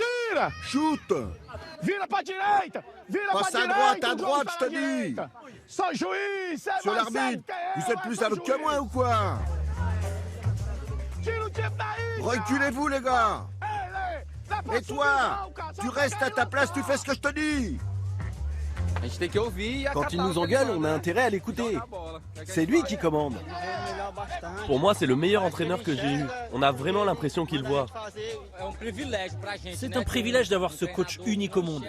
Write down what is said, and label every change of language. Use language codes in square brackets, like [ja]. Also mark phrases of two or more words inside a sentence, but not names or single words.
[pt] Vira! Shoot! Vira pra direita! Vira [fr] Passe [pt] pra [fr] à [pt] direita! [fr] droite, je te dis! [pt] Direita. Só juiz! [fr] C'est Sur l'arbitre, vous êtes plus aveugle que moi ou quoi? [pt] Tira o time daí! [fr] Reculez-vous, les gars! [pt] Ele! Dá pra [fr] Et toi, [pt] subir, não, [fr] tu restes à ta place, tu fais ce que je te dis! Quand il nous engueule, on a intérêt à l'écouter. C'est lui qui commande. Pour moi, c'est le meilleur entraîneur que j'ai eu. On a vraiment l'impression qu'il voit. C'est un privilège d'avoir ce coach unique au monde.